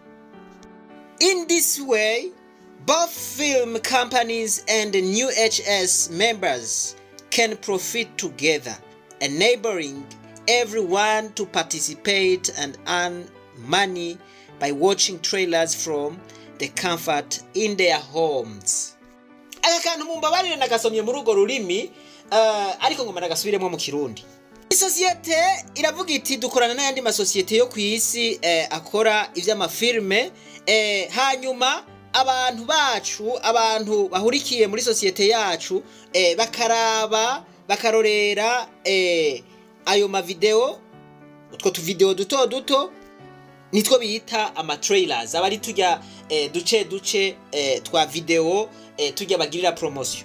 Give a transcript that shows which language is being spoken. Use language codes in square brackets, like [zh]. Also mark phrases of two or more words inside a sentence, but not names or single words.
[en] In this way, both film companies and NEWHS members can profit together, enabling everyone to participate and earn money by watching trailers from the comfort in their homes. [rn] Aka kantu mumbabarire nagasomye muri ugo rurimi ariko ngoma nagasubiremo mu Kirundi. Isosiyete iravuga iti dukorana n'ayandi masosiyete yo kwisi akora ivy'amafilme hanyuma abantu bacu abantu bahurikiye muri sosiyete yacu bakaraba bakarorera ayo ma video utwo tu video duto nitwo bita ama trailers abari tujya duce twa video tujya bagirira promotion.